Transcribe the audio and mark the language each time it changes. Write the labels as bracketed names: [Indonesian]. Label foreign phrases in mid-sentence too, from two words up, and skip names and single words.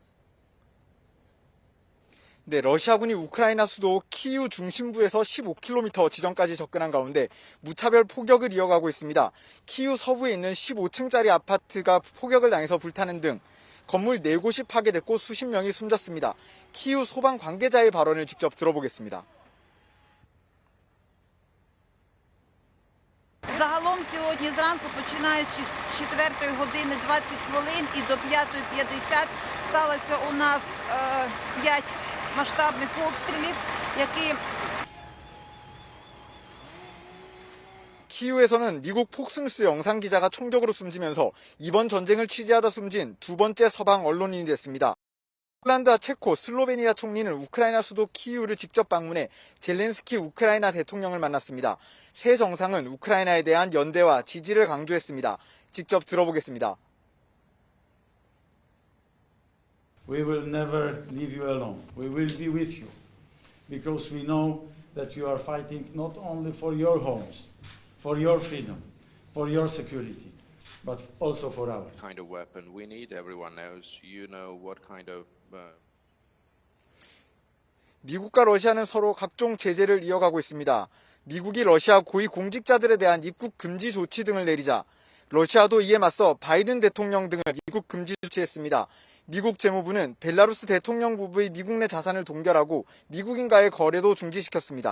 [Korean] 네, 러시아군이 우크라이나 수도 키이우 중심부에서 15km 지점까지 접근한 가운데 무차별 포격을 이어가고 있습니다. 키이우 서부에 있는 15층짜리 아파트가 포격을 당해서 불타는 등 건물 4곳이 파괴됐고 수십 명이 숨졌습니다. 키이우 소방 관계자의 발언을 직접 들어보겠습니다. [Ukrainian] Загалом сьогодні зранку, починаючи з 4 години 20 хвилин і до 5:50 сталося у нас 5 масштабних обстрілів, які [Korean] 키이우에서는 미국 폭스뉴스 영상 기자가 총격으로 숨지면서 이번 전쟁을 취재하다 숨진 두 번째 서방 언론인이 됐습니다. 폴란드와 체코, 슬로베니아 총리는 우크라이나 수도 키이우를 직접 방문해 젤렌스키 우크라이나 대통령을 만났습니다. 세 정상은 우크라이나에 대한 연대와 지지를 강조했습니다. 직접 들어보겠습니다. [English] We will never leave you alone. We will be with you because we know that you are fighting not only for your homes, for your freedom, for your security, but also for ours. Kind of weapon we need, everyone knows. You know what kind of [Korean] 미국과 러시아는 서로 각종 제재를 이어가고 있습니다. 미국이 러시아 고위 공직자들에 대한 입국 금지 조치 등을 내리자 러시아도 이에 맞서 바이든 대통령 등을 입국 금지 조치했습니다. 미국 재무부는 벨라루스 대통령 부부의 미국 내 자산을 동결하고 미국인과의 거래도 중지시켰습니다.